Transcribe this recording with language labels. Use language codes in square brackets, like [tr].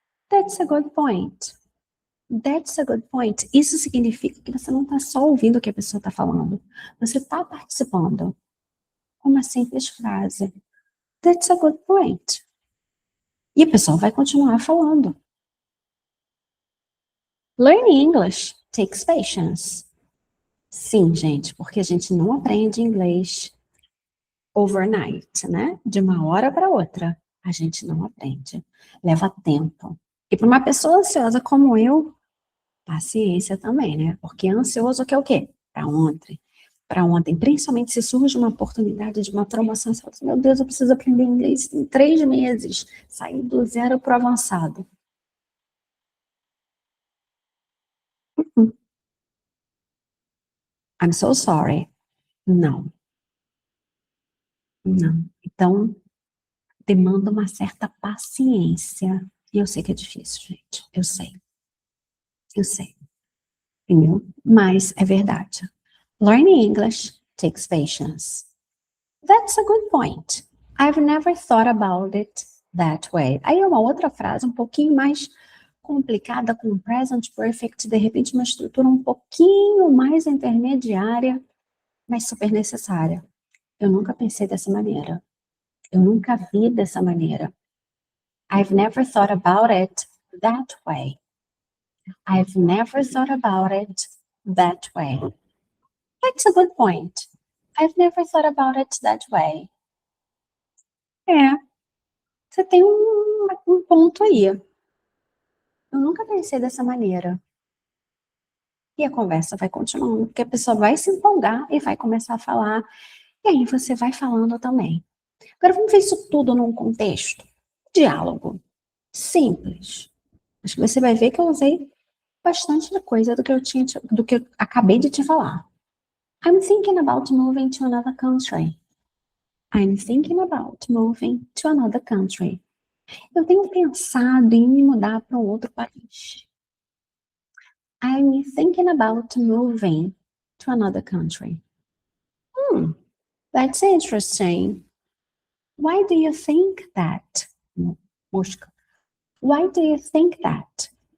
[en] That's a good point. That's a good point. [pt] Isso significa que você não está só ouvindo o que a pessoa está falando. Você está participando. Uma simples frase. [en] That's a good point. [pt] E a pessoa vai continuar falando. [en] Learning English takes patience. [pt] Sim, gente, porque a gente não aprende inglês overnight, né? De uma hora para outra. A gente não aprende. Leva tempo. E para uma pessoa ansiosa como eu, paciência também, né? Porque ansioso quer o quê? Para ontem. para ontem, principalmente se surge uma oportunidade de uma promoção, você fala assim, meu Deus, eu preciso aprender inglês em 3 meses, sair do zero para o avançado. [en] I'm so sorry. [pt] Não, não. Então, demanda uma certa paciência. E eu sei que é difícil, gente. Eu sei, entendeu? Mas é verdade. [en] Learning English takes patience. That's a good point. I've never thought about it that way. [pt] Aí é uma outra frase um pouquinho mais complicada com present perfect, de repente uma estrutura um pouquinho mais intermediária, mas super necessária. Eu nunca pensei dessa maneira. Eu nunca vi dessa maneira. [en] I've never thought about it that way. I've never thought about it that way. That's a good point. I've never thought about it that way. [pt] É, você tem um ponto aí. Eu nunca pensei dessa maneira. E a conversa vai continuando, porque a pessoa vai se empolgar e vai começar a falar, e aí você vai falando também. Agora vamos ver isso tudo num contexto. Diálogo. Simples. Acho que você vai ver que eu usei bastante coisa do que eu acabei de te falar. [en] I'm thinking about moving to another country. I'm thinking about moving to another country. [pt] Eu tenho pensado em me mudar para um outro país. [en] I'm thinking about moving to another country. That's interesting. Why do you think that? Mosca. Why do you think that?